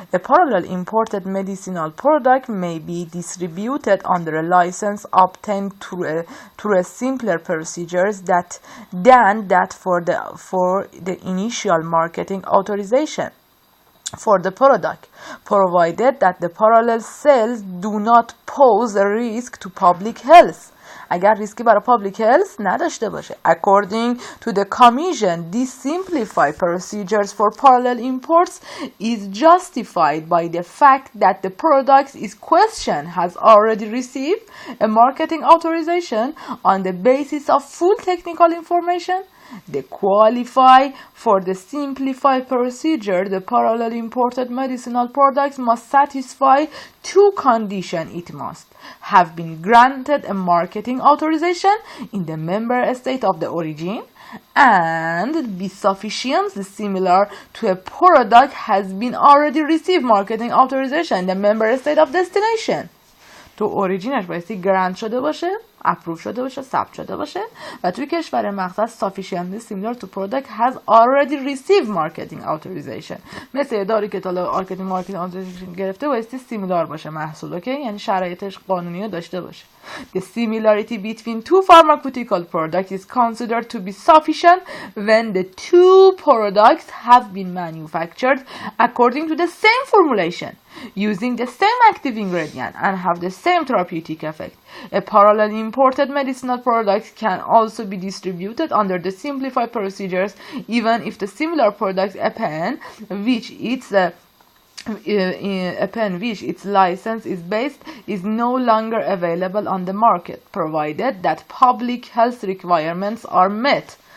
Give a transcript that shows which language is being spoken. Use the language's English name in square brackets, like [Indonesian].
[English] A parallel imported medicinal product may be distributed under a license obtained through a simpler procedures than that for the initial marketing authorization for the product, provided that the parallel sales do not pose a risk to public health. [Persian] اگر ریسکی برای public health نداشته باشه. [English] According to the Commission, these simplified procedures for parallel imports is justified by the fact that the product in question has already received a marketing authorization on the basis of full technical information. They qualify for the simplified procedure. The parallel imported medicinal products must satisfy two conditions. It must have been granted a marketing authorization in the member state of the origin and be sufficiently similar to a product has been already received marketing authorization in the member state of destination. [Persian] تو اوریجینش بایستی گرانت شده باشه، اپروو شده باشه، ثبت شده باشه و توی کشور مخصص [English] sufficiently similar to product has already received marketing authorization. [Persian] مثل داری که تا marketing authorization گرفته بایستی سیمیلار باشه محصول، اوکی؟ یعنی شرایطش قانونی رو داشته باشه. [English] The similarity between two pharmaceutical products is considered to be sufficient when the two products have been manufactured according to the same formulation, using the same active ingredient and have the same therapeutic effect. A parallel imported medicinal product can also be distributed under the simplified procedures even if the similar product upon which its license is based is no longer available on the market, provided that public health requirements are met.